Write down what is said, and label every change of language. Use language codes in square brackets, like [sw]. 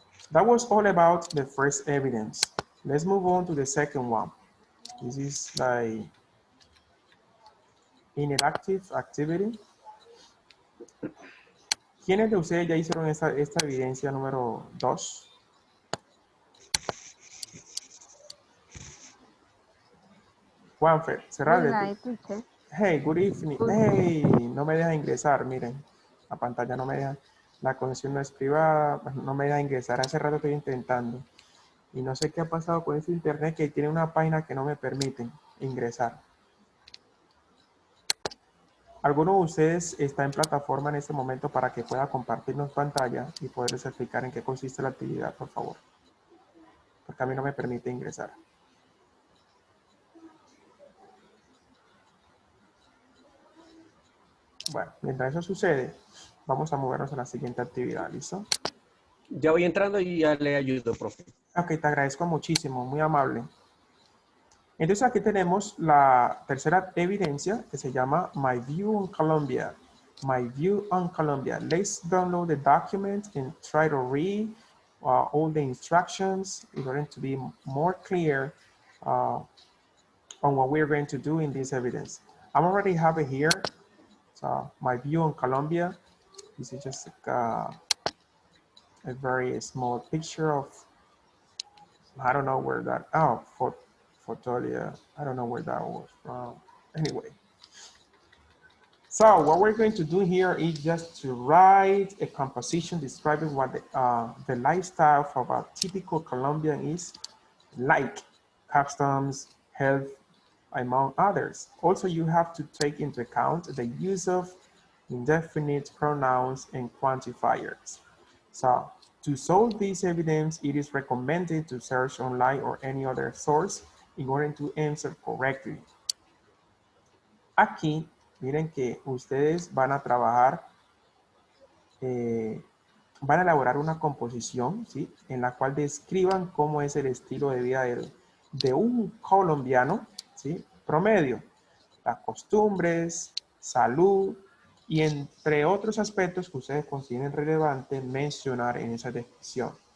[en] That was all about the first evidence. Let's move on to the second one. This is like interactive activity. [es] ¿Quiénes de ustedes ya hicieron esta evidencia número 2? Juanfer, cerrarle. [en] Hey, good evening. [es] Hey, no me deja ingresar, miren. La pantalla no me deja. La conexión no es privada, no me deja ingresar. Hace rato estoy intentando. Y no sé qué ha pasado con ese internet, que tiene una página que no me permite ingresar. ¿Alguno de ustedes está en plataforma en este momento para que pueda compartirnos pantalla y poderles explicar en qué consiste la actividad, por favor? Porque a mí no me permite ingresar. Bueno, mientras eso sucede, vamos a movernos a la siguiente actividad, ¿listo? Ya voy entrando y ya le ayudo, profe. Ok, te agradezco muchísimo, muy amable. Entonces aquí tenemos la tercera evidencia, que se llama My View on Colombia. [en] My View on Colombia. Let's download the document and try to read all the instructions in order to be more clear on what we're going to do in this evidence. I already have it here. So My View on Colombia. This is just a very small picture of, I don't know where that, Fotolia, I don't know where that was from. Anyway. So what we're going to do here is just to write a composition describing what the lifestyle of a typical Colombian is like, customs, health, among others. Also, you have to take into account the use of indefinite pronouns and quantifiers. So to solve this evidence, it is recommended to search online or any other source in order to answer correctly. [es] Aquí, miren que ustedes van a trabajar, van a elaborar una composición, ¿sí? En la cual describan cómo es el estilo de vida de un colombiano, ¿sí? Promedio, las costumbres, salud y entre otros aspectos que ustedes consideren relevante mencionar en esa descripción.